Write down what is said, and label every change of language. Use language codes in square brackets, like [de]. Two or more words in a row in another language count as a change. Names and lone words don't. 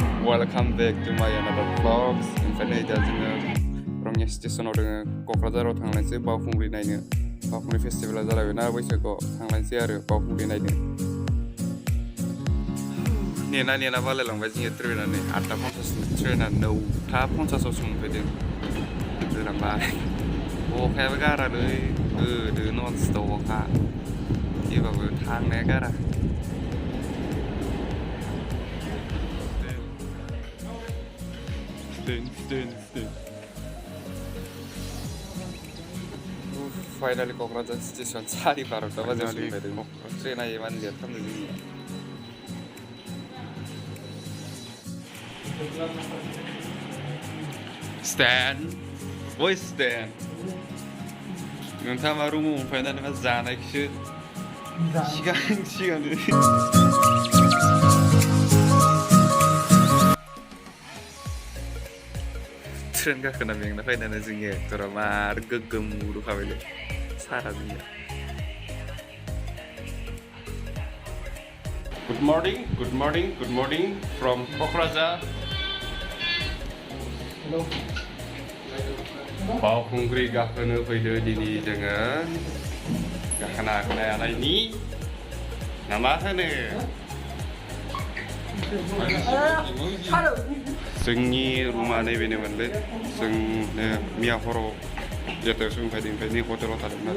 [en] Welcome back to my another vlogs. [brx] Oमफ्राय दा जोङो रङिया स्टेसनाव दोङो क'क्राझाराव थांलायनोसै बावखुंग्रि नायनो. बावखुंग्रि फेस्टिभेला जालायबायना बैसागुआव थांलायनोसै आरो बावखुंग्रि नायनो. नेना बालायलांबाय जोङो ट्रेना नै 8:50नि ट्रेना 9:50आव सफैदों. दोलांबाय अखायाबो गारालै गोदो [en] non stop [brx] अखा थेवबाबो थांनाया गारा. [en] Finally Kokrajhar station [brx] 12:30 बाजियाव सफैदों. ट्रेना इमान लेट खालामदों जोंनिया. [en] Stan, boy Stan. [brx] नोंथाङा मा रुमाव मोनफैनानै मा जानायखौसो सिगां ट्रेन गाखोना मेंना फैनानै जोंनि एक्टरा मार गोग्गोम उरुखाबायलै सारा जोंनिया. [en] Good morning from Kokrajhar. Hello. [brx] बावखुंग्रि गाखोनो फैदो दिनै जोङो गाखोना नायनायनि ना मा होनो जोंनि रुमा नैबेनोमोनलै जोंनो मिया हराव जेतायाव सफैदों ओमफ्राय नै हटेलाव थादोंमोन.